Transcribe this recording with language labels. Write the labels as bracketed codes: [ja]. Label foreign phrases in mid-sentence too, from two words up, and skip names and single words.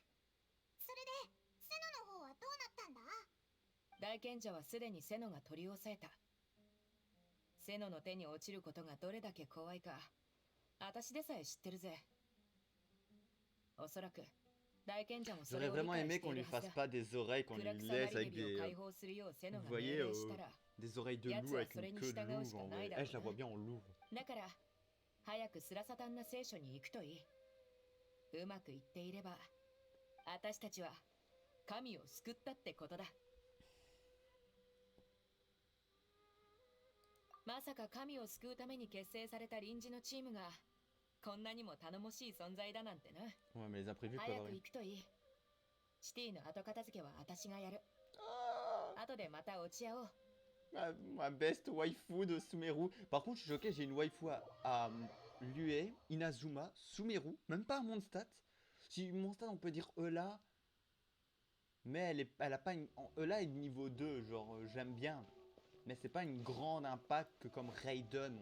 [ja] それでセノの方はどうなったんだ？大賢者はすでにセノが取り押さえた。セノの手に落ちることがどれだけ怖いか、私でさえ知ってるぜ。おそらく大賢者もそれ [fr] J'aurais [ja] を理 [fr] vraiment [ja] 解 [fr] aimé [ja] して [fr] qu'on [ja] いる [fr] lui [ja] はず [fr] fasse [ja] だ。 [fr] pas des oreilles, qu'on [ja] 暗 [fr] lui [ja] 草な [fr] laisse [ja] り [fr] avec [ja] 蛇を [fr] des... [ja] 解放するようセノ [fr] Vous [ja] が命 [fr] voyez, [ja] 令したら、 [fr] des oreilles de [ja] や [fr] loup [ja] つは [fr] avec [ja] それ [fr] une [ja] に [fr] queue [ja] 従 [fr] de [ja] うし [fr] louve [ja] か [fr] en [ja] な [fr] vrai. [ja] いだ [fr] Eh, [ja] ろ [fr] je la [ja] う [fr] vois [ja] な。 [fr] bien en louve. [ja] だから早くスラサタンナ聖書に行くといい。うまくいっていれば私たちは神を救ったってことだ。まさか神を救うために結成された臨時のチームがこんなにも頼もしい存在だなんてな。 [fr] Ouais, mais les imprévus peuvent [ja] 早く [fr] arriver. [ja] 行くといい。シティの後片付けは私がやる。 [fr] Ah, [ja] 後でまた落ち合おう。 [fr] ma [en] best waifu [fr] de Sumeru. Par contre, je suis choqué, j'ai une waifu à Lue, Inazuma, Sumeru, même pas à Mondstadt. Si Mondstadt, on peut dire Eula, mais elle a pas une... Eula est niveau 2, genre j'aime bien. Mais c'est pas une grande impact que comme Raiden.